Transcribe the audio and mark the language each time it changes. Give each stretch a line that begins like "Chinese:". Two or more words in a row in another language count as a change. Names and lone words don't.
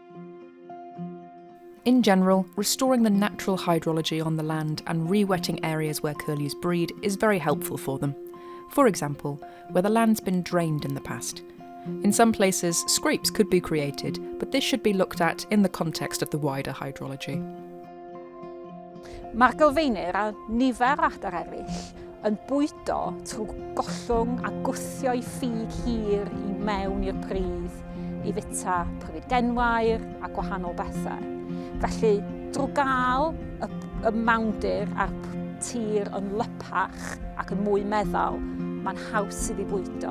English: In general, restoring the natural hydrology on the land and rewetting areas where curlews breed is very helpful for them. For example, where the land's been drained in the past. In some places, scrapes could be created, but this should be looked at in the context of the wider hydrology.
Welsh: Mae'r gylfeinir a nifer o adar eraill yn bwydo trwy gollwng a gwthio I ffug hir I mewn i'r pridd I fita pryfid genwair a gwahanol bethau. Felly, drwy gael y mawndir a'r tir yn lypach ac yn mwy meddal, mae'n haws iddi bwydo.